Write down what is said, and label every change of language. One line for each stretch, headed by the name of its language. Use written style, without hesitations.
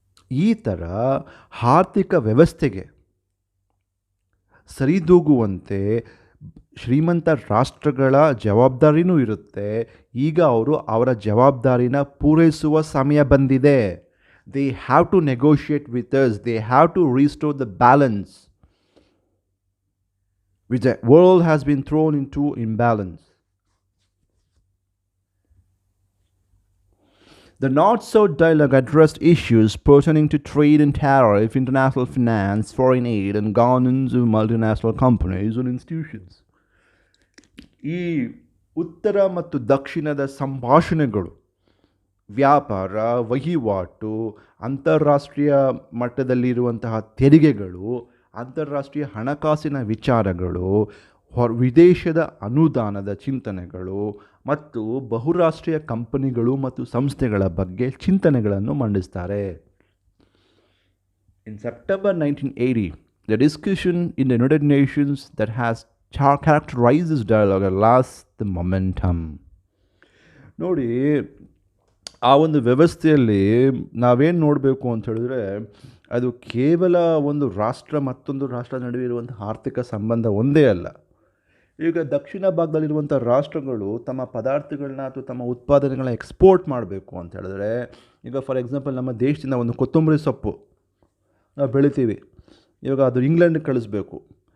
Kannada: ಈ ಥರ ಆರ್ಥಿಕ ವ್ಯವಸ್ಥೆಗೆ ಸರಿದೂಗುವಂತೆ ಶ್ರೀಮಂತ ರಾಷ್ಟ್ರಗಳ ಜವಾಬ್ದಾರಿನೂ ಇರುತ್ತೆ. ಈಗ ಅವರು ಅವರ ಜವಾಬ್ದಾರಿನ ಪೂರೈಸುವ ಸಮಯ ಬಂದಿದೆ.
English: They have to negotiate with us. They have to restore the balance which the world has been thrown into imbalance. The North-South dialogue addressed issues pertaining to trade and tariff, international finance, foreign aid, and governance of multinational companies and institutions.
Kannada: ಈ ಉತ್ತರ ಮತ್ತು ದಕ್ಷಿಣದ ಸಂಭಾಷಣೆಗಳು ವ್ಯಾಪಾರ, ವಹಿವಾಟು, ಅಂತಾರಾಷ್ಟ್ರೀಯ ಮಟ್ಟದಲ್ಲಿರುವಂತಹ ತೆರಿಗೆಗಳು, ಅಂತಾರಾಷ್ಟ್ರೀಯ ಹಣಕಾಸಿನ ವಿಚಾರಗಳು, ವಿದೇಶದ ಅನುದಾನದ ಚಿಂತನೆಗಳು ಮತ್ತು ಬಹುರಾಷ್ಟ್ರೀಯ ಕಂಪನಿಗಳು ಮತ್ತು ಸಂಸ್ಥೆಗಳ ಬಗ್ಗೆ ಚಿಂತನೆಗಳನ್ನು ಮಂಡಿಸ್ತಾರೆ.
English: In September 1980, the discussion in the United Nations that has characterized this dialogue lost the momentum.
Kannada: ನೋಡಿ, ಆ ಒಂದು ವ್ಯವಸ್ಥೆಯಲ್ಲಿ ನಾವೇನು ನೋಡಬೇಕು ಅಂತ ಹೇಳಿದ್ರೆ, ಅದು ಕೇವಲ ಒಂದು ರಾಷ್ಟ್ರ ಮತ್ತೊಂದು ರಾಷ್ಟ್ರ ನಡುವೆ ಇರುವಂಥ ಆರ್ಥಿಕ ಸಂಬಂಧ ಒಂದೇ ಅಲ್ಲ. ಈಗ ದಕ್ಷಿಣ ಭಾಗದಲ್ಲಿರುವಂಥ ರಾಷ್ಟ್ರಗಳು ತಮ್ಮ ಪದಾರ್ಥಗಳನ್ನ ಅಥವಾ ತಮ್ಮ ಉತ್ಪಾದನೆಗಳನ್ನ ಎಕ್ಸ್ಪೋರ್ಟ್ ಮಾಡಬೇಕು ಅಂತ ಹೇಳಿದ್ರೆ, ಈಗ
English: for example
Kannada: ನಮ್ಮ ದೇಶದಿಂದ ಒಂದು ಕೊತ್ತಂಬರಿ ಸೊಪ್ಪು ನಾವು ಬೆಳಿತೀವಿ, ಇವಾಗ ಅದು ಇಂಗ್ಲೆಂಡಿಗೆ ಕಳಿಸ್ಬೇಕು.